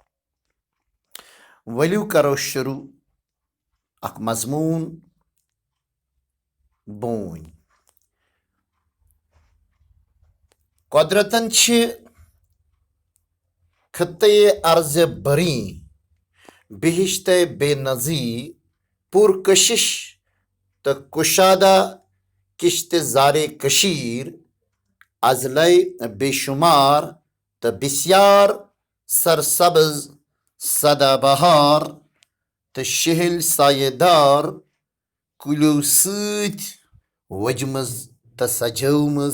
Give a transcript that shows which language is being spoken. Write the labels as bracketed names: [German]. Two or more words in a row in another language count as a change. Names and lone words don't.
[Kashmiri] ؤلِو کرو شروع اکھ مضمون بؤنئ. قدرتن چھِ خطۂ ارض بریں بہشتِ بے نظیر پرکشش تہٕ کشادہ کشتِ زارِ کشیر اضلعے بے شمار تہٕ بسیار سرسبز سدا بہار تہٕ شہل سایہ دار کُلیو سۭتۍ وجمٕژ تہٕ سجٲومٕژ.